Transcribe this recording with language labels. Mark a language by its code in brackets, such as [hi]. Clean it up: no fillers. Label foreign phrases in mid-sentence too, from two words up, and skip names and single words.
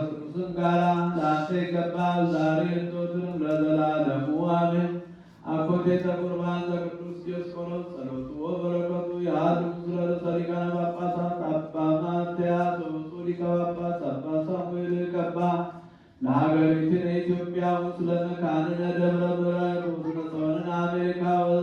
[am] ጋራ ለአንተ ይገባል ዛሬ ዘወትርም ለዘላለሙ አሜን። [gez] አኮቴተ ቁርባን ዘቅዱስ ዲዮስቆሮስ ጸሎቱ ወበረከቱ የሃሉ ምስለ ርእሰ ሊቃነ ጳጳሳት አባ ማትያስ ወብፁዕ ሊቀ ጳጳስ አባ ሳሙኤል ቀባ ለሀገሪቱን ኢትዮጵያ ምስለ መካንነ ደብረ ምሕረት ምስለ ጸወንን አሜሪካ